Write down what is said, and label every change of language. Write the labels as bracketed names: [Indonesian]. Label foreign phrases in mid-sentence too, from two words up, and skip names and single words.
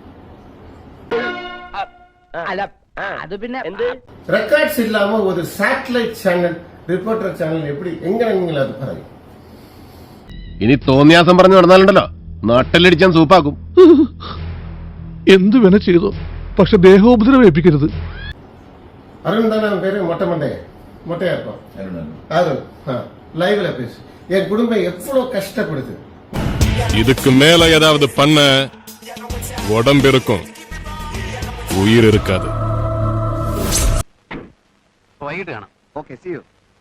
[Malayalam] അത് പിന്നെ റെക്കോർഡ്സ് ഇല്ലാമ ഒരു സാറ്റലൈറ്റ് ചാനൽ, റിപ്പോർട്ടർ ചാനൽ എങ്ങനെ നിങ്ങൾ അത് പറയും? ഇനി തോന്നിയാസം പറഞ്ഞു നടന്നാലുണ്ടല്ലോ, നാട്ടിലടിച്ചാൻ സൂപ്പാക്കും. എന്തു വേണ ചെയ്തോ, പക്ഷെ ദേഹോപദ്രവം ഏൽപ്പിക്കരുത്. [Tamil] அருண் தானே அவன் பேரு? மொட்டையா இருப்பான் அருண். லைவ்ல பேசு. என் குடும்பம் எவ்வளவு கஷ்டப்படுது. இதுக்கு மேல ஏதாவது பண்ண உடம்பு இருக்கும், உயிர் இருக்காது. [Malayalam] വൈകിട്ട് കാണാം. [English] okay, see you.